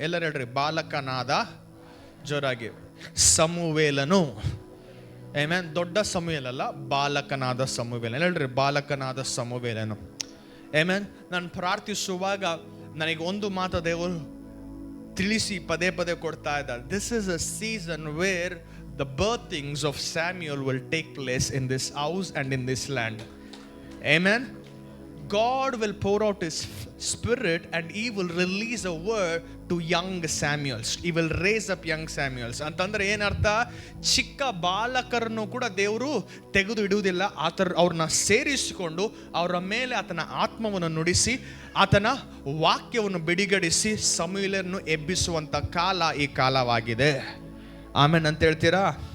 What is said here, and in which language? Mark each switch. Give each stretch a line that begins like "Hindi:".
Kannada: ಎಲ್ಲರೂ ಹೇಳ್ರಿ ಬಾಲಕನಾದ, ಜೋರಾಗಿ, ಸಮುವೇಲನು. ಆಮೆನ್. ದೊಡ್ಡ ಸಮುವೇಲ ಅಲ್ಲ, ಬಾಲಕನಾದ ಸಮುವೇಲನು. ಹೇಳ್ರಿ ಬಾಲಕನಾದ ಸಮುವೇಲನು. ಆಮೆನ್. ನಾನು ಪ್ರಾರ್ಥಿಸುವಾಗ ನನಗೆ ಒಂದು ಮಾತು ದೇವರು ತಿಳಿಸಿ ಪದೇ ಪದೇ ಕೊಡ್ತಾ ಇದ್ದಾರೆ.
English: This is a season where the birthings of Samuel will take place in this house and in this land. Amen. God will pour out his spirit and he will release a word to young Samuels. He will raise up young Samuels.
Kannada: ಅಂತಂದ್ರೆ ಏನರ್ಥ? ಚಿಕ್ಕ ಬಾಲಕರನ್ನು ಕೂಡ ದೇವರು ತೆಗೆದು ಇಡುವುದಿಲ್ಲ, ಅವ್ರನ್ನ ಸೇರಿಸಿಕೊಂಡು ಅವರ ಮೇಲೆ ಆತನ ಆತ್ಮವನ್ನು ನುಡಿಸಿ ಆತನ ವಾಕ್ಯವನ್ನು ಬಿಡುಗಡಿಸಿ ಸಮುವೇಲನನ್ನು ಎಬ್ಬಿಸುವಂತ ಕಾಲ ಈ ಕಾಲವಾಗಿದೆ. ಆಮೇನ್ ಅಂತ ಹೇಳ್ತೀರಾ?